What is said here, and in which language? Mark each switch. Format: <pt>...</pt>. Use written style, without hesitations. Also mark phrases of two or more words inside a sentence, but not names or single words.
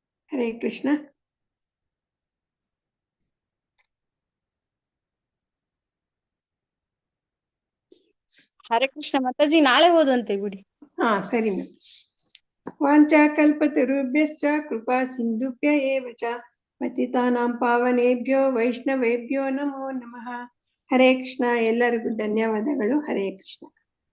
<sa>ಹರೇ ಕೃಷ್ಣ. ಹರೇ ಕೃಷ್ಣ</sa> <kn>ಮಾತಾಜಿ, ನಾಳೆ ಓದುವಂತೆ ಬಿಡಿ. ಹಾ ಸರಿ ಮ್ಯಾಮ್.</kn> <sa>ವಾಂಚಾಕಲ್ಪತರುಭ್ಯಶ್ಚ ಕೃಪಾ ಸಿಂಧುಭ್ಯ ಏವ ಚ ಪತಿತಾನಾಂ ಪಾವನೇಭ್ಯೋ ವೈಷ್ಣವೇಭ್ಯೋ ನಮೋ ನಮಃ. ಹರೇ ಕೃಷ್ಣ.</sa> <kn>ಎಲ್ಲರಿಗೂ ಧನ್ಯವಾದಗಳು.</kn> <sa>ಹರೇ ಕೃಷ್ಣ.</sa>